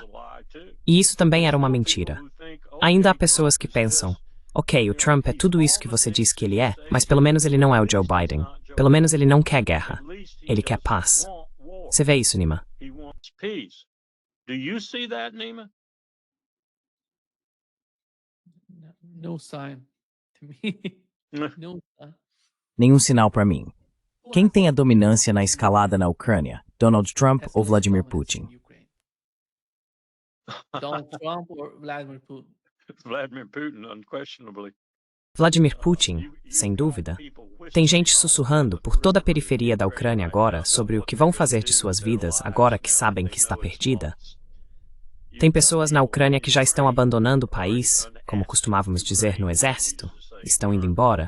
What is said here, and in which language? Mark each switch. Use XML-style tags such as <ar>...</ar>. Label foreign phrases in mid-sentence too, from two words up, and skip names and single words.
<pt>E isso também era uma mentira. Ainda há pessoas que pensam, ok, o Trump é tudo isso que você diz que ele é, mas pelo menos ele não é o Joe Biden. Pelo menos ele não quer guerra. Ele quer paz. Você vê isso, Nima?</pt> <en>No sign to me. No sign.</en> <pt>Nenhum sinal para mim. Quem tem a dominância na escalada na Ucrânia? Donald Trump ou Vladimir Putin?</pt> <en>Donald Trump or Vladimir Putin? Vladimir Putin, unquestionably.</en> <pt>Vladimir Putin, sem dúvida. Tem gente sussurrando por toda a periferia da Ucrânia agora sobre o que vão fazer de suas vidas agora que sabem que está perdida. Tem pessoas na Ucrânia que já estão abandonando o país, como costumávamos dizer no exército, estão indo embora.</pt>